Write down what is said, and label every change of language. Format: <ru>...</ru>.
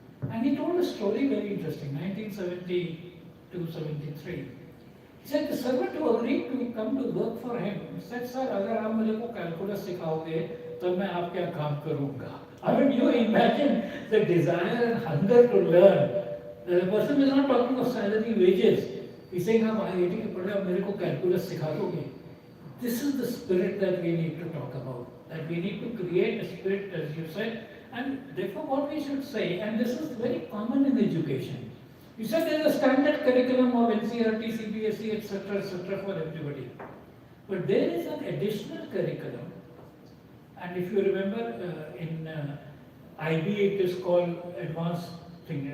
<en>And he told a story very interesting, 1972-73. He said the servant who agreed to come to work for him said,</en> <hi>"Sir, अगर आप मुझे को calculus सिखाओगे, तो मैं आपके यहाँ काम करूँगा."</hi> <en>I mean, you imagine the desire and hunger to learn. The person is not talking of salary, wages. He's saying,</en> <hi>"आप IIT के पढ़े, आप मेरे को calculus सिखा दोगे."</hi> <en>This is the spirit that we need to talk about. That we need to create a spirit, as you said, and therefore what we should say, and this is very common in education. You said there is a standard curriculum of NCERT, CBSE, etc., for everybody. But there is an additional curriculum, and if you remember in IB it is called advanced thing.</en>